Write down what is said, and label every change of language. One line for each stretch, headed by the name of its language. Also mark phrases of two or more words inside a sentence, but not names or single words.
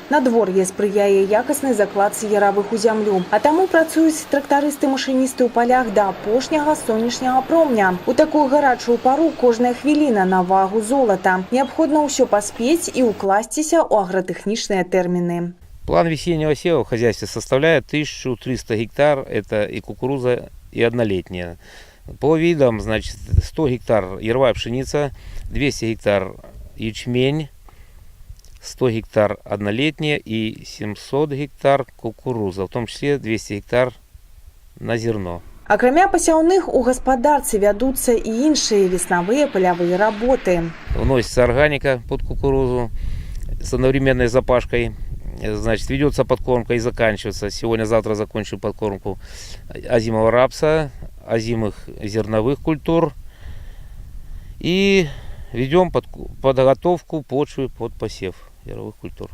Belarusian: Надвор'е спрыяе якаснай закладцы яравых у зямлю, а таму працуюць трактарысты-машыністы ў палях да апошняга сонечнага промня. У такую гарачую пару кожная хвіліна на вагу золата. Неабходна ўсё паспець і ўкласціся ў агратэхнічныя тэрміны.
Russian: План весеннего сева в хозяйстве составляет 1300 гектар, это и кукуруза, и однолетняя. По видам, значит, 100 гектар яровая пшеница, 200 гектар ячмень, 100 гектар однолетняя и 700 гектар кукуруза, в том числе 200 гектар на зерно.
Belarusian: Акрамя пасяўных у гаспадарцы вядуцца і іншыя веснавыя палявыя работы.
Russian: Вносится органика под кукурузу с одновременной запашкой. Значит, ведется подкормка и заканчивается. Сегодня-завтра закончу подкормку озимого рапса, озимых зерновых культур. И ведем подготовку почвы под посев яровых культур.